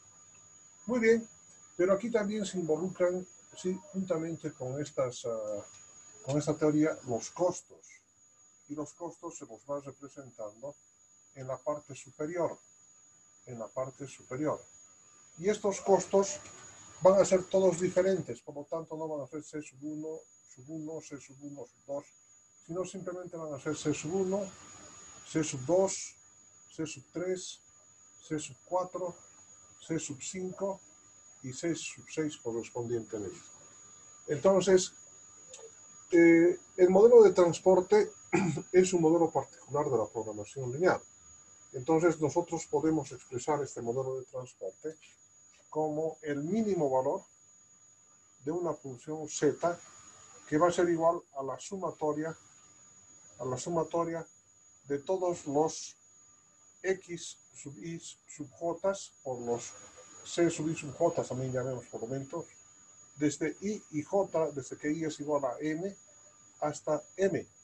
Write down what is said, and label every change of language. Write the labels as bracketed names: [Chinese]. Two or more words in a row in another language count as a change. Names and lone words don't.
[Spanish] Muy bien, pero aquí también se involucran, sí, juntamente con esta teoría, los costos. Y los costos se los va representando en la parte superior. En la parte superior. Y estos costos van a ser todos diferentes, por lo tanto no van a ser C sub 1, sub 1, C sub 1, sub 2, sino simplemente van a ser C sub 1, C sub 2, C sub 3, C sub 4, C sub 5 y C sub 6 correspondientemente. Entonces, el modelo de transporte es un modelo particular de la programación lineal. Entonces, nosotros podemos expresar este modelo de transporte como el mínimo valor de una función z que va a ser igual a la sumatoria de todos los x sub y sub j por los c sub y sub j, también llamemos por momentos, desde i y j, desde que i es igual a n hasta m.